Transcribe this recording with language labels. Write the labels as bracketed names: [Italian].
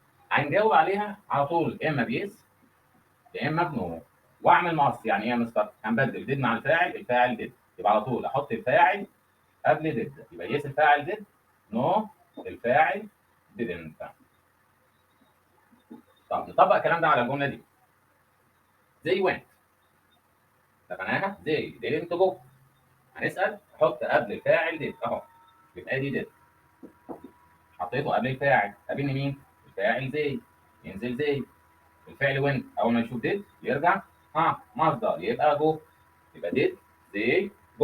[Arabic] هنجاوب عليها على طول اما بيس يا اما بنو. واعمل مقص يعني ايه يا مستر؟ هنبدل ديد مع الفاعل، الفاعل ديد، يبقى على طول احط الفاعل قبل did يبقى يس الفاعل did، no الفاعل didn't. طب نطبق الكلام ده على الجمله دي. [English] they went [Arabic] تبعناها [English] they didn't go. [Arabic] هنسال حط قبل الفاعل did اهو، يبقى دي did، حطيته قبل الفاعل، قابلني مين؟ الفاعل they، ينزل they. الفعل went اول ما يشوف did يرجع مصدر يبقى go، يبقى [English] did they go.